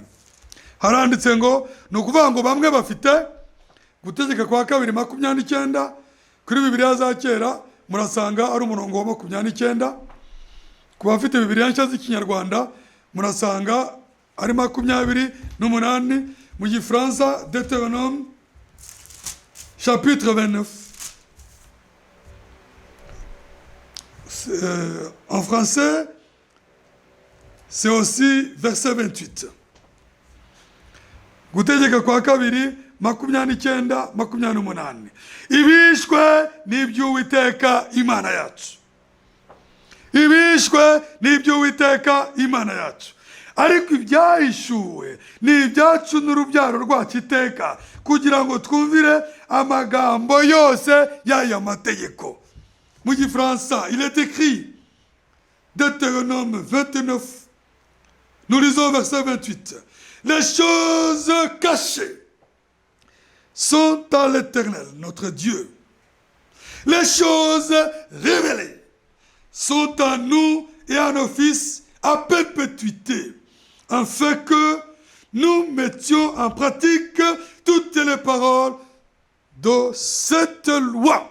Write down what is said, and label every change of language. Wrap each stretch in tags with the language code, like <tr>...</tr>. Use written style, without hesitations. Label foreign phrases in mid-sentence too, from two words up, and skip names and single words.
<rw>Haranditse ngo ni ukuvuga ngo bamwe bafite gutegeka kwa kabiri 29, kuri Bibiliya za kera murasanga ari umurongo wa 29. Ku bafite Bibiliya nshya z'Ikinyarwanda murasanga ari 28. Mu Gifaransa</rw> <fr>Deutéronome chapitre</fr> <rw>29.</rw> <fr>En français, c'est aussi verset 28.</fr> <rw>Gutegeka kwa kabiri 29, 28. Ibishwe n'iby'Uwiteka Imana yacu. Ibishwe n'iby'Uwiteka Imana yacu. Ariko ibyahishuwe ni ibyacu n'urubyaro rwacu iteka, kugira ngo twumvire amagambo yose y'aya mategeko. Mu Gifaransa,</rw> <fr>il est écrit, Deutéronome 29, nous lisons verset 28. Les choses cachées sont à l'Éternel, notre Dieu. Les choses révélées sont à nous et à nos fils à perpétuité, afin que nous mettions en pratique toutes les paroles de cette loi.</fr>